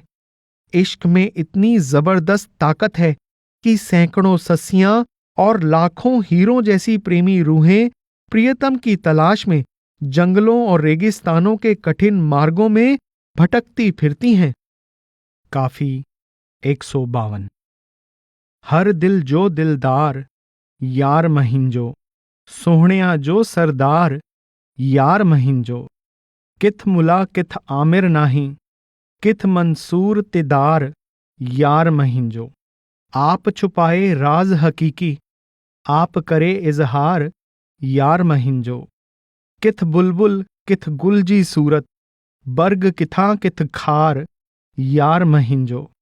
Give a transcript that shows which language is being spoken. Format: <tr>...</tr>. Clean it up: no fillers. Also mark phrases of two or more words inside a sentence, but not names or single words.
<hi>इश्क में इतनी जबरदस्त ताकत है कि सैकड़ों सस्सियां और लाखों हीरों जैसी प्रेमी रूहें प्रियतम की तलाश में जंगलों और रेगिस्तानों के कठिन मार्गों में भटकती फिरती हैं।</hi> <sd>काफी 152। हर दिल जो दिलदार, यार महिंजो, सोहणिया जो सरदार, यार महिंजो, किथ मुला किथ आमिर नाही, किथ मंसूर तिदार, यार महिंजो। आप छुपाए राज हकीकी, आप करे इजहार, यार महिंजो। किथ बुलबुल किथ गुलजी सूरत, बर्ग किथा किथ खार, यार महिंजो।</sd>